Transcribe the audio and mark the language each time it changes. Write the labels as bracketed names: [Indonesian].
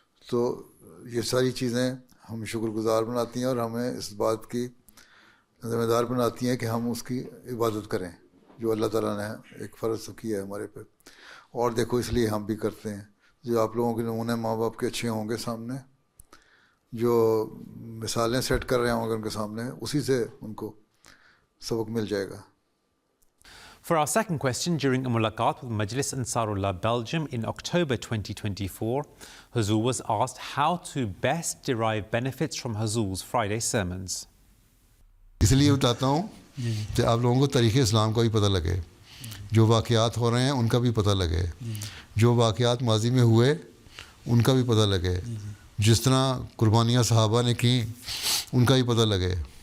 [Urdu] تو یہ ساری چیزیں ہم شکر گزار بناتی ہیں اور ہمیں اس بات کی ذمہ دار بناتی ہیں کہ ہم اس کی عبادت کریں جو اللہ تعالیٰ نے ایک فرض کیا ہے ہمارے پہ. اور دیکھو اس لیے ہم بھی کرتے ہیں. جو آپ لوگوں کے نمونے ماں باپ کے اچھے ہوں گے سامنے، جو مثالیں سیٹ کر رہے ہوں گے ان کے سامنے، اسی سے ان کو سبق مل جائے گا. [English] For our second question, during a mulaqat with Majlis Ansarullah Belgium in October 2024, Hazur was asked how to best derive benefits from Hazur's Friday sermons. [Urdu] اس لیے بتاتا ہوں کہ آپ لوگوں کو تاریخ اسلام کا بھی پتہ لگے، جو واقعات ہو رہے ہیں ان کا بھی پتہ لگے، جو واقعات ماضی میں ہوئے ان کا بھی پتہ لگے، جس طرح قربانیاں صحابہ نے کی ان کا بھی پتہ لگے.